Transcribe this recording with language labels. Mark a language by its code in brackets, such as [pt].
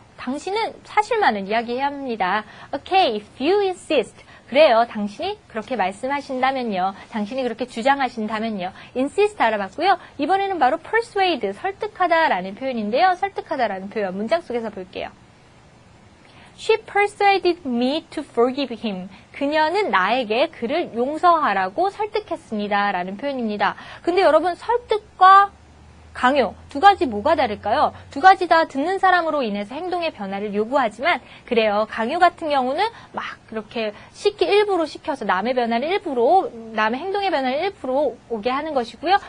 [ko] 당신은 사실만을 이야기해야 합니다. [en] Okay, if you insist. [ko] 그래요. 당신이 그렇게 말씀하신다면요. 당신이 그렇게 주장하신다면요. insist 알아봤고요. 이번에는 바로 persuade, 설득하다라는 표현인데요. 설득하다라는 표현 문장 속에서 볼게요. [en] She persuaded me to forgive him. [ko] 그녀는 나에게 그를 용서하라고 설득했습니다. 라는 표현입니다. 근데 여러분 설득과 강요, 두 가지 뭐가 다를까요? 두 가지 다 듣는 사람으로 인해서 행동의 변화를 요구하지만 그래요. 강요 같은 경우는 막 그렇게 일부러 시켜서 남의 행동의 변화를 일부러 오게 하는 것이고요.